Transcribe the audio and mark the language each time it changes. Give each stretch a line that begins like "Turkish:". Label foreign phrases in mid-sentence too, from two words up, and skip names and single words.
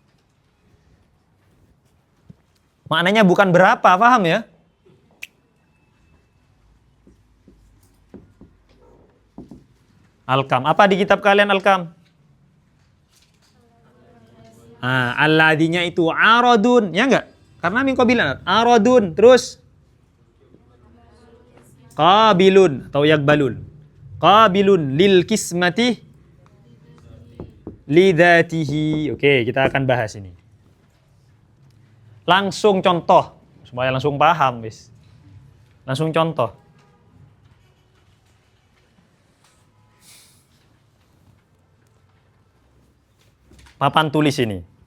Indonesian: Maknanya bukan berapa, paham ya? Al-kam. Apa di kitab kalian al-kam? Alladinya itu aradun, ya enggak? Karena
Arabic: من قبيل عرض,
Indonesian: terus qabilun atau yakbalun.
Arabic: قابل للقسمة لذاته.
Indonesian: Oke, kita akan bahas ini. Langsung contoh supaya langsung paham, wis. Langsung contoh. Papan tulis ini.